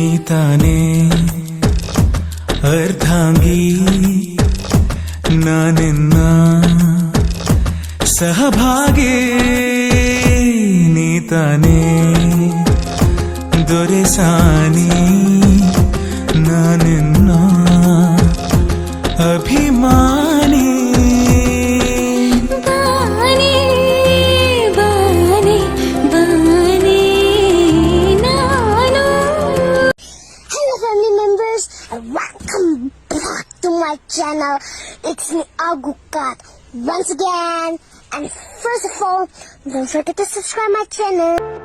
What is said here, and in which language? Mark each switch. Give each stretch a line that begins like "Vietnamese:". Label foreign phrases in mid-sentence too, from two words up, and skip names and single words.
Kannada: ನೀತಾನೆ ಅರ್ಧಾಂಗಿ ನಾನೆನ್ನ ಸಹಭಾಗಿ ನೀತಾನೆ ದೊರೆಸಾನಿ ನಾನೆನ್ನ ಅಭಿಮಾನಿ
English: Welcome back to my channel. It's me Agukat once again, and first of all, don't forget to subscribe my channel.